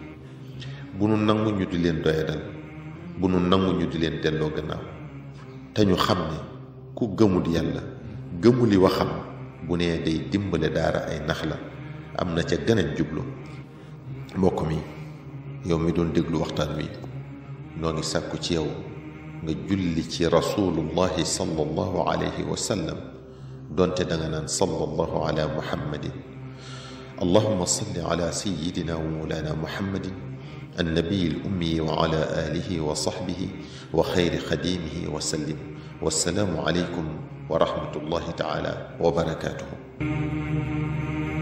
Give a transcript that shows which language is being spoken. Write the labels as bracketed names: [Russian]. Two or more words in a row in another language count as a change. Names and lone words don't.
[Wolof] bu nu nangu ñu di leen doyadal, bu nu nangu ñu di leen delloo gannaaw, te ñu xam ne ku gëmul yàlla gëmuli waxam bu nee day dimbale daara ay nax la, am na ca gëneen jublu. mbokk mi, yow mi doon déglu waxtaan wi, noo ngi sàkku ci yow nga julli ci [Arabic] رسول الله صلى الله عليه وسلم, [Wolof] donte da nga naan [Arabic] صلى الله على محمد. اللهم صل على سيدنا ومولانا محمد النبي الأمي وعلى آله وصحبه وخير خديمه وسلم. والسلام عليكم ورحمة الله تعالى وبركاته.